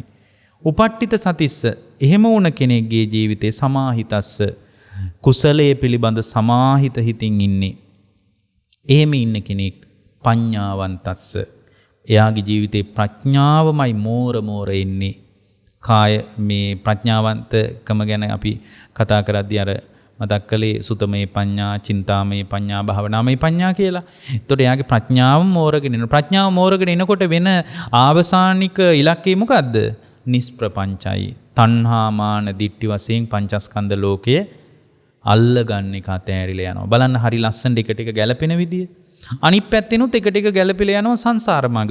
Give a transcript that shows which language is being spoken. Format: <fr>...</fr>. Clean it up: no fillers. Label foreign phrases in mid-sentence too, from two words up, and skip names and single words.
<pi>උපට්ඨිත සතිස්ස</pi> <si>එහෙම වුණ කෙනෙක්ගේ ජීවිතේ සමාහිතස්ස කුසලයේ පිළිබඳ සමාහිත හිතින් ඉන්නේ. එහෙම ඉන්න කෙනෙක් පඤ්ඤාවන්තස්ස එයාගේ ජීවිතේ ප්‍රඥාවමයි මෝර එන්නේ. කාය මේ ප්‍රඥාවන්තකම ගැන අපි කතා කරද්දී අර මතක් කළේ</si> <pi>සුතමේ පඤ්ඤා, චින්තාමේ පඤ්ඤා, භාවනාමේ පඤ්ඤා</pi> <si>කියලා. ඒතකොට එයාගේ ප්‍රඥාව මෝරගෙන එන. ප්‍රඥාව මෝරගෙන එනකොට වෙන ආවසානික ඉලක්කය මොකද්ද? නිෂ්ප්‍රපංචයි. තණ්හා මාන දිට්ඨි වශයෙන් පංචස්කන්ධ ලෝකයේ අල්ලගන්න එක අතෑරිලා යනවා. බලන්න හරි ලස්සනට එකට එක ගැලපෙන විදිය. අනිත් පැත්තෙනුත් එකට එක ගැලපෙලා යනවා සංසාර මඟ.</si>